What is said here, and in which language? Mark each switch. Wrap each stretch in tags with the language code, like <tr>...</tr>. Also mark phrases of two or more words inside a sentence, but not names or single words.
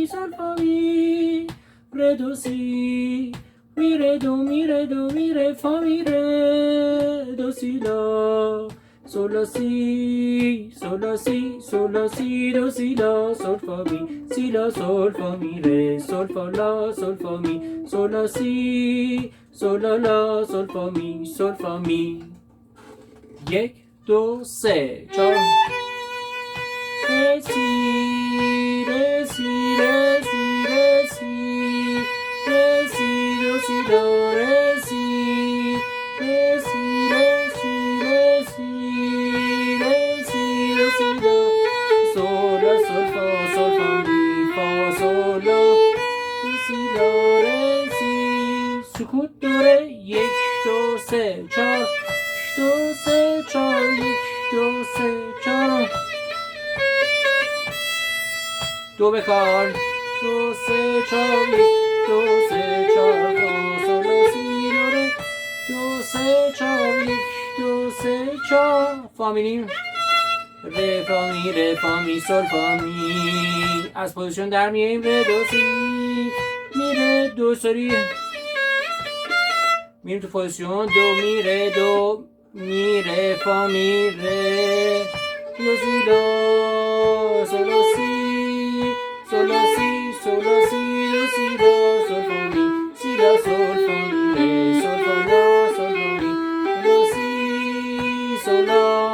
<fa>sol fa mi re do si mi re do mi re fa mi re do si la sol la si do si la sol fa mi re sol fa la sol fa mi sol la si sol la sol fa mi 1 2 3 4 re si re si re si re si re si do si la re si re si re si re si re si do si la sol la sol fa mi fa sol la do si la re si سکوت دوره 1 2 3 4 2 3 4 1 2 3 4 دو بکار 2 3 4 1 2 3 4 فا sol la si do re 2 3 4 1 2 3 4 فا میریم ره فا می سل فا می. از پوزیشن در میاییم ره دو سی می ره دو سری میریم تو پوزیشن دو می ره فا می ره دو سی لا sol la si sol la si do si la sol fa mi si la sol fa mi re sol fa la sol fa mi do si sol la.</fa>